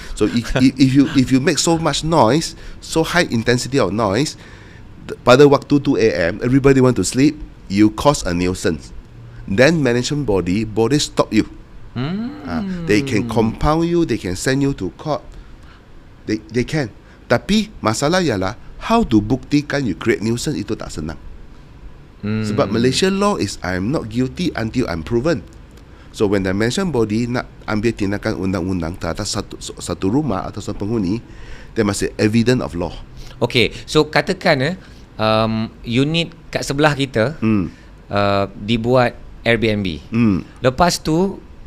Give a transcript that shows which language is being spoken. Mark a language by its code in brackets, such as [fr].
[en] So if you make so much noise, so high intensity of noise, [ms] pada waktu [en] 2 AM everybody want to sleep, you cause a nuisance. Then management body stop you. They can compound you, they can send you to court. They can. [ms] Tapi masalah ialah [en] how to [ms] buktikan [en] you create nuisance, [ms] itu tak senang. Sebab [en] Malaysia law is I'm not guilty until I'm proven. So when the management body [ms] nak ambil tindakan undang-undang terhadap satu rumah atau satu penghuni, [en] there must be evidence of law. [ms] Okay, so katakan unit kat sebelah kita dibuat Airbnb. Lepas tu